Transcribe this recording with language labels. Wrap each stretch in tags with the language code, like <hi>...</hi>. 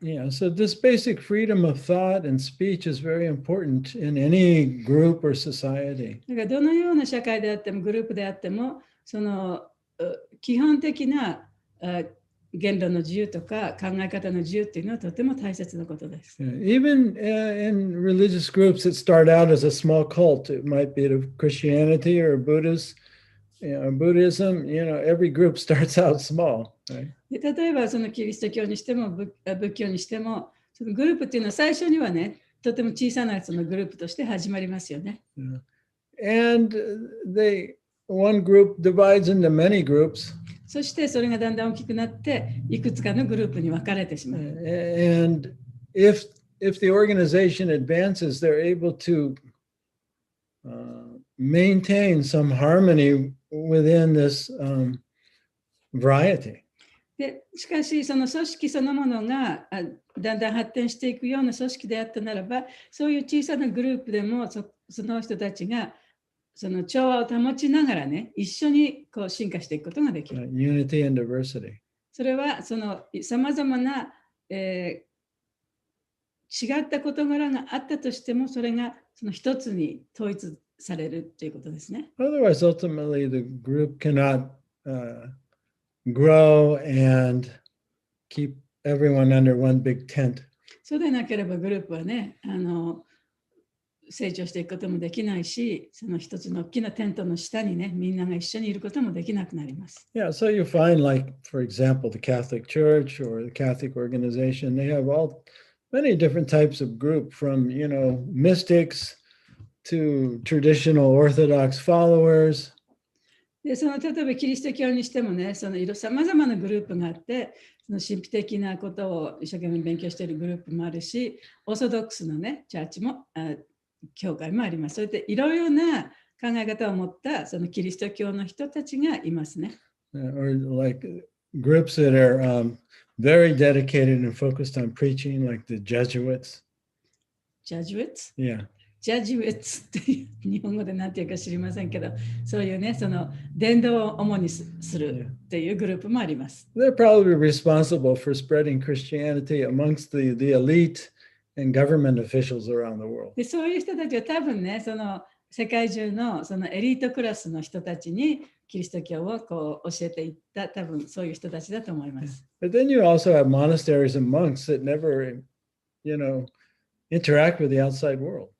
<en>Yeah, so this basic freedom of thought and speech is very important in any group or society.</en> <ja>だからどのような社会であってもグループであってもその基本的な言論の自由とか考え方の自由っていうのはとても大切なことです。</ja> <en>Even in religious groups that start out as a small cult, it might be of Christianity or Buddhism. Every group starts out small. Right?</en> <ja>で例えばそのキリスト教にしても仏教にしてもそのグループっていうのは最初にはねとても小さなそのグループとして始まりますよね。</ja> <en>And one group divides into many groups.</en> <ja>そしてそれがだんだん大きくなっていくつかのグループに分かれてしまう。</ja> <en>And if the organization advances, they're able to maintain some harmony within this variety.</en> <ja>でしかしその組織そのものがだんだん発展していくような組織であったならばそういう小さなグループでもその人たちがその調和を保ちながらね一緒にこう進化していくことができる。</ja> <en>Unity and diversity.</en> <ja>それはそのさまざまな、違った事柄があったとしてもそれがその一つに統一されるということですね。</ja> <en>Otherwise, ultimately, the group cannot grow and keep everyone under one big tent.</en> <ja>そうでなければグループはね成長していくこともできないし、その一つの大きなテントの下にね、みんなが一緒にいることもできなくなります。</ja> <en>Yeah, so you find, like, for example, the Catholic Church or the Catholic organization, they have many different types of group from, mystics to traditional Orthodox followers.</en> <ja>で、例えばキリスト教にしてもね、さまざまなグループがあって、その神秘的なことを一生懸命勉強しているグループもあるし、オーソドックスのね、チャーチも、教会もあります。そうやっていろいろな考え方を持ったそのキリスト教の人たちがいますね。</ja> <en>Or like groups that are very dedicated and focused on preaching, like the Jesuits. Jesuits? Yeah.</en> <ja>Jesuits って日本語で何て言うか知りませんけど、そういうね、その伝道を主にするっていうグループもあります。</ja> <en>They're probably responsible for spreading Christianity amongst the elite and government officials around the world.</en> <ja>で、そういう人たちは多分ね、その世界中のそのエリートクラスの人たちにキリスト教をこう教えていった多分そういう人たちだと思います。</ja> <en>But then you also have monasteries and monks that never, interact with the outside world.</en>